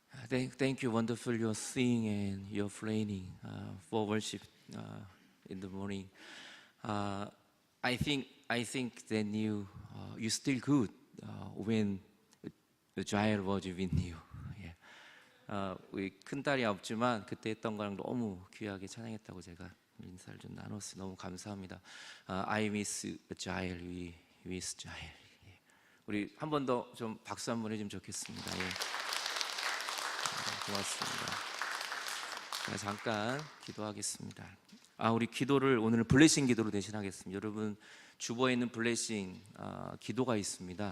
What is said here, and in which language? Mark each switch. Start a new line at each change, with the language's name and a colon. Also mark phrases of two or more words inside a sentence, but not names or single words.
English: Thank you, wonderful your singing and your praying for worship in the morning. I think that you still good when the Jael was with you.
Korean: 우리 큰 딸이 없지만 그때 했던 거랑 너무 귀하게 찬양했다고 제가 인사를 좀 나눴어요. 너무 감사합니다.
English: I miss Jael, we miss Jael.
Korean: 우리 한 번 더 좀 박수 한번 해주면 좋겠습니다. 고맙습니다. 제가 잠깐 기도하겠습니다. 우리 기도를 오늘 블레싱 기도로 대신하겠습니다. 여러분 주보에 있는 블레싱 기도가 있습니다.